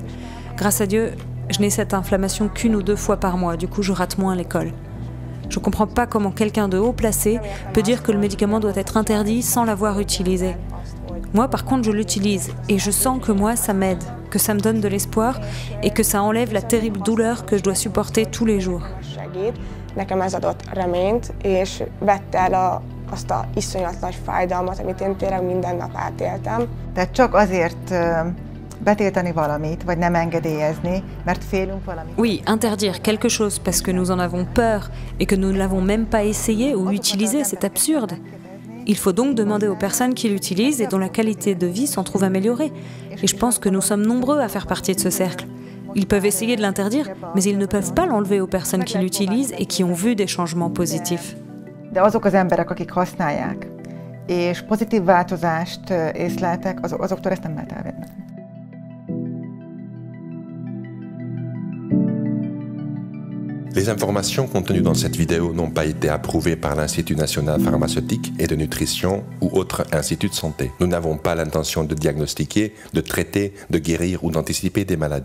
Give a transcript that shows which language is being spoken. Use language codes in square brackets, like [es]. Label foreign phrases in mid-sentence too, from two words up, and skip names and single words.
[fr] Grâce à Dieu, je n'ai cette inflammation qu'1 ou 2 fois par mois, du coup je rate moins l'école. Je ne comprends pas comment quelqu'un de haut placé peut dire que le médicament doit être interdit sans l'avoir utilisé. Moi, par contre, je l'utilise et je sens que moi, ça m'aide, que ça me donne de l'espoir et que ça enlève la terrible douleur que je dois supporter tous les jours. [hu] Nekem ez adott reményt, és vette el azt a iszonyat nagy fájdalmat, amit én tényleg minden nap átéltem. Tehát csak azért betiltani valamit, vagy nem engedélyezni, mert félünk valamit. [fr] Oui, interdire quelque chose parce que nous en avons peur et que nous ne l'avons même pas essayé ou utilisé, c'est absurde. Il faut donc demander aux personnes qui l'utilisent et dont la qualité de vie s'en trouve améliorée. Et je pense que nous sommes nombreux à faire partie de ce cercle. Ils peuvent essayer de l'interdire, mais ils ne peuvent pas l'enlever aux personnes qui l'utilisent et qui ont vu des changements positifs. [hu] De azok az emberek, akik használják, és pozitív változást észleltek, azoktól ezt nem lehet elvenni. [fr] Les informations contenues dans cette vidéo n'ont pas été approuvées par l'Institut national pharmaceutique et de nutrition ou autre institut de santé. Nous n'avons pas l'intention de diagnostiquer, de traiter, de guérir ou d'anticiper des maladies.